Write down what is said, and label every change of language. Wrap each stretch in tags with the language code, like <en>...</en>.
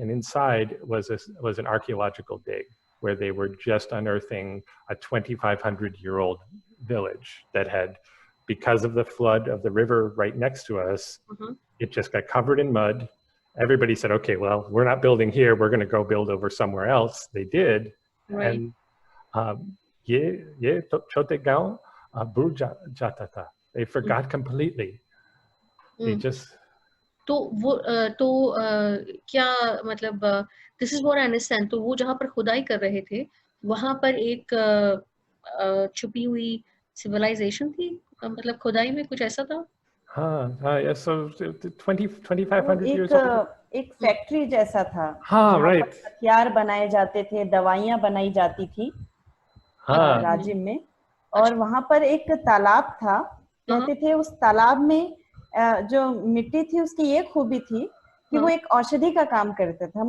<en>And inside was an archaeological dig where they were just unearthing a 2,500-year-old village that had, because of the flood of the river right next to us, it just got covered in mud. Everybody said, okay, well, we're not building here. We're going to go build over somewhere else. They did. Right.</en> <hi>And ये छोटे गांव बुड़ जाता था.</hi> <en>They forgot completely. They just.</en> <hi>तो क्या मतलब,</hi> <en>this is what I understand.</en> <hi>तो वो जहाँ पर खुदाई कर रहे थे, वहाँ पर एक छुपी हुई civilization थी, मतलब खुदाई में कुछ ऐसा था?</hi> <en>हाँ, yes, so 2,500 years old.</en> <hi>एक फैक्ट्री जैसा था. हाँ, right. हथियार बनाए जाते थे, दवाइयाँ बनाई जाती थी राज्य में, और वहाँ पर एक तालाब था. कहते थे उस तालाब में जो मिट्टी थी उसकी ये खूबी थी कि वो एक औषधि का काम करता था.</hi>